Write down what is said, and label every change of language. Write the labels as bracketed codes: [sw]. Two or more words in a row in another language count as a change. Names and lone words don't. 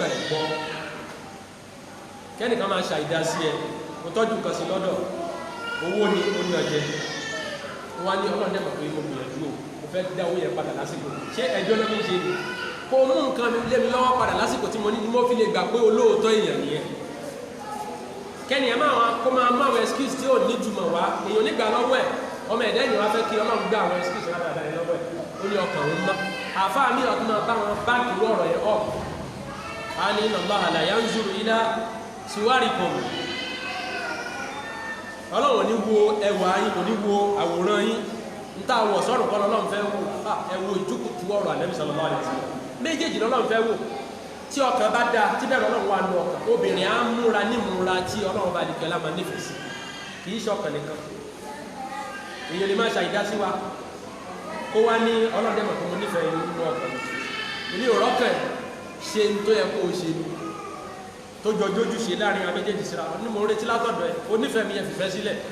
[yo] ẹ̀ gbọ́ kẹ́nìkan máa ṣàìdá sí ẹ kò tọ́jú nǹkan sí lọ́dọ̀ owó ni ó ní ọjẹ́ wọ́n ní Ọlọ́run dẹ̀ mọ̀ pé mo gbìyànjú o mo fẹ́ dá owó yẹn padà lásìkò ṣé ẹjọ́ náà mi ṣe ni kó mú nǹkan lé mi lọ́wọ́ padà lásìkò tí mo ní ni mo fi lè gbà pé olóòótọ́ èèyàn nìyẹn kẹ́nìyàn kó máa mú àwọn excuse tí ò ní jùmọ̀ wá èèyàn nígbà lọ́wọ́ ẹ̀ ọmọ ẹ̀dá ènìyàn wá fẹ́ kí Ọlọ́run gbá àwọn excuse rárá lọ́wọ́ ẹ̀ ó ní ọkàn òun mọ́ àfáà mi ọ̀tún náà bá wọn báńkì lọ́rọ̀ yẹn ọ̀ á ní [ar] إن الله لا ينظر إلى صوركم [yo] ọlọ́run ní wo ẹwà yín kò ní wo àwòrán yín ń tà wọ̀ sọ́rùn kọ́ lọ́lọ́run fẹ́ wò ẹwọ ìjókòó ọ̀rọ̀ Ànábì [ar] صلى الله عليه وسلم [yo] méjèèjì lọ́lọ́run fẹ́ wò tí ọkàn bá dáa tí bẹ́ẹ̀ lọ́lọ́run wà nù ọkàn obìnrin á múra nímúra tí ọlọ́run bá dìkẹ́ lámà nífẹ̀ẹ́ sí kì í ṣọkàn nìkan èèyàn lè má ṣàìdá sí wa kó wá ní ọlọ́dẹ mọ̀ fún mo nífẹ̀ẹ́ nínú ọkàn èmi ò rọ́kàn ṣe ń tó yẹ kó o ṣe ni tó jọjọ́jú ṣe láàrin àwọn méjèèjì síra ní mo retí látọ̀dọ̀ ẹ̀ o nífẹ̀ẹ́ mi yẹn fìfẹ́ sílẹ̀